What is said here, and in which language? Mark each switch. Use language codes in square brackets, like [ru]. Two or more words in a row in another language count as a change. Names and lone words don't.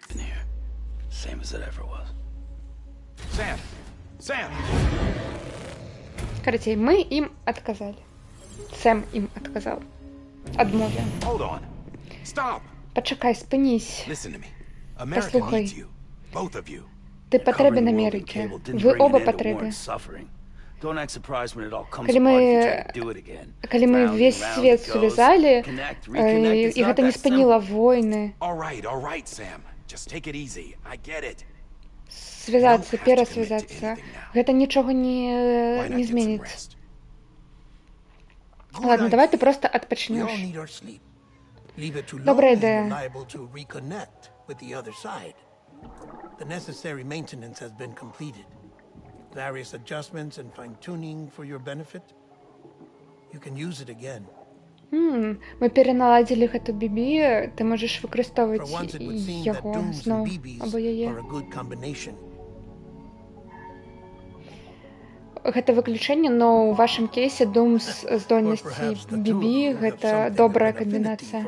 [be] Карацей, мы ім адказалі. Сэм ім адказаў. Адмовіў. Пачакай, спынісь. Паслухай. Ты патрэбен Амерыкі. Вы оба патрэбны. [en] Don't act surprised when it all comes [be] Калі [en] apart if you try [be] мы, [en] to do it again. [be] калі мы [en] Round and [be] весь [en] round [be] свет [en] it goes. [be] сувязалі, [en] Connect, reconnect, it's [be] і [en] not [be] гэта не [en] that [be] спыніла [en] simple. [be] войны. [en] All right, Sam. Just take it easy. I get it. [be] Связацца, перасвязацца. Гэта нічога не зменіць. [ru] Ладно, давай ты просто [en] We all [be] адпачнеш. [en] need our sleep. Leave it too long [be] Добрая [en] and you're [be] ідея. [en] liable to reconnect with the other side. The necessary maintenance has been completed. Various adjustments and fine-tuning for your benefit. You can use it again. [be] Мы пераналадзілі гэту бібі, ты можаш [en] For [be] выкарыстоўваць [en] once, it would seem that [be] яго [en] dooms [be] зноў [en] and BBs [be] або яе. [en] are a good combination. [be] Гэта выключэнне, но ў вашым кейсе дум з здольнасці бібі гэта добрая камбінацыя.